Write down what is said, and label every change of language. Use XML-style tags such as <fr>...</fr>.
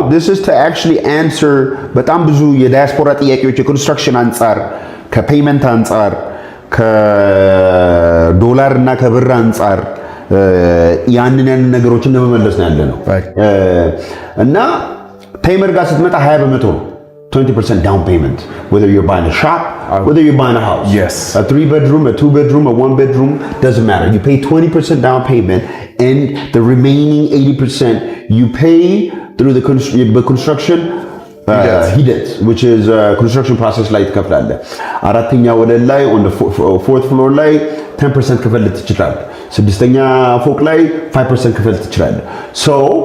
<en>This is to actually answer</en> <am>በጣም ብዙ የዳያስፖራ ጥያቄዎች የኮንስትራክሽን አንጻር፣ ከፔመንት አንጻር፣ ከዶላር እና ከብር አንጻር ያንን ነገሮችን ለመመለስ ነው ያለነው እና ቴምር ጋር ስትመጣ 20% ነው</am> <en>20% down payment, whether you're buying a shop, whether you're buying a house. Yes. A 3-bedroom, a 2-bedroom, a 1-bedroom, doesn't matter. You pay 20% down payment and the remaining 80% you pay through the construction</en> <am>ሂደት,</am> <en>which is construction process</en> <am>ላይ ትከፍላለህ። አራተኛ ወለል ላይ</am> <en>on the fourth floor</en> <am>ላይ 10% ክፈል ትችላለህ።</am> <en>ስድስተኛ ፎቅ ላይ 5% ክፈል ትችላለህ። So</en>